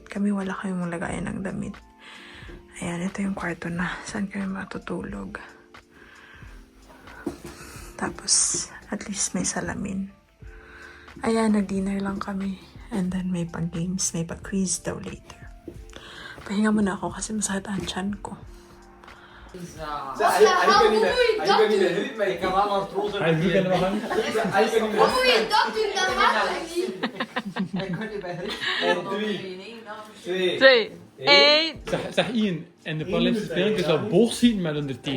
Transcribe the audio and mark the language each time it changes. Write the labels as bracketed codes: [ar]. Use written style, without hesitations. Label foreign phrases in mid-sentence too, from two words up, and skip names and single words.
[tl] Kami wala kaming lagayan ng damit. Ayan, ito yung kwarto na saan kami matutulog. Tapos, [en] at least [tl] may salamin. Ayan, nag-dinner lang kami. [en] And then [tl] may pag-games, may pag-quiz daw later. Pahinga muna ako kasi masakit ang tiyan ko. [nl] Zeg Ian, en de Paralympische Spelen kun je wel boog schieten met onder 10.